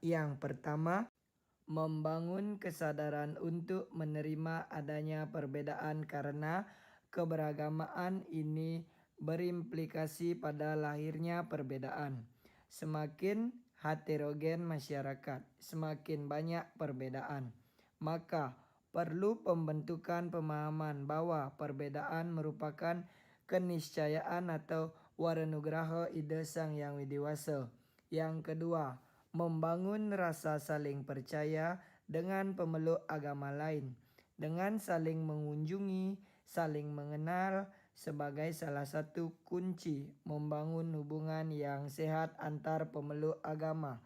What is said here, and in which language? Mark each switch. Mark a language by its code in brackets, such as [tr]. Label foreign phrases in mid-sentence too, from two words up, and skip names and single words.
[id] Yang pertama, membangun kesadaran untuk menerima adanya perbedaan karena keberagamaan ini berimplikasi pada lahirnya perbedaan. Semakin heterogen masyarakat, semakin banyak perbedaan. Maka perlu pembentukan pemahaman bahwa perbedaan merupakan keniscayaan atau waranugraha ide Sang Yang Widiwasa. Yang kedua, membangun rasa saling percaya dengan pemeluk agama lain, dengan saling mengunjungi, saling mengenal sebagai salah satu kunci membangun hubungan yang sehat antar pemeluk agama.